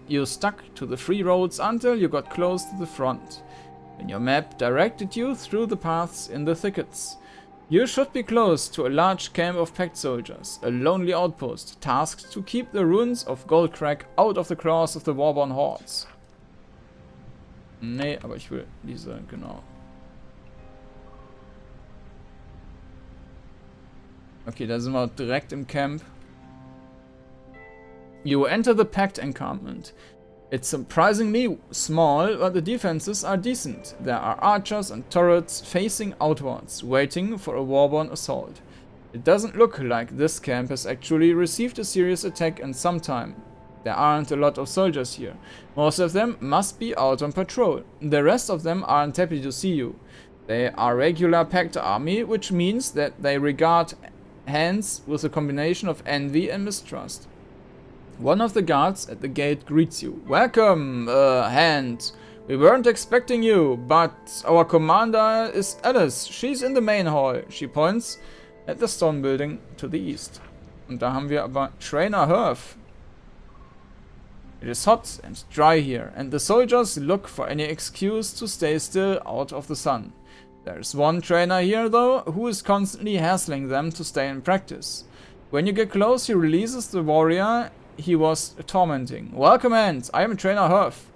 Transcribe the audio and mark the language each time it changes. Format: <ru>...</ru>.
<en>You stuck to the free roads until you got close to the front, when your map directed you through the paths in the thickets. You should be close to a large camp of packed soldiers, a lonely outpost, tasked to keep the ruins of Goldcrag out of the claws of the warborn hordes.</en> <de>Nee, aber ich will diese, genau. Okay, da sind wir direkt im Camp.</de> <en>You enter the packed encampment. It's surprisingly small, but the defenses are decent. There are archers and turrets facing outwards, waiting for a warborn assault. It doesn't look like this camp has actually received a serious attack in some time. There aren't a lot of soldiers here. Most of them must be out on patrol. The rest of them aren't happy to see you. They are regular packed army, which means that they regard hands with a combination of envy and mistrust. One of the guards at the gate greets you. Welcome, Hand. We weren't expecting you, but our commander is Alice. She's in the main hall. She points at the stone building to the east.</en> <de>Und da haben wir aber Trainer Herf.</de> <en>It is hot and dry here, and the soldiers look for any excuse to stay still out of the sun. There's one trainer here, though, who is constantly hassling them to stay in practice. When you get close, he releases the warrior he was tormenting. Welcome, Ant. I am Trainer Herf.</en>